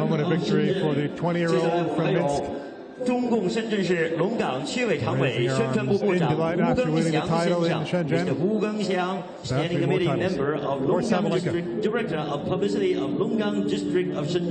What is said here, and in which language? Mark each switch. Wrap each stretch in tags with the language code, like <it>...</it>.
<en>Victory for the 20-year-old from Minsk.</en> <zh>中共深圳市龙岗区委常委、宣传部部长吴庚祥先生 ，Mr.</zh> <en>吴庚祥 ，Standing Committee Member of Longgang District, Director of Publicity of Longgang District of Shenzhen.</en>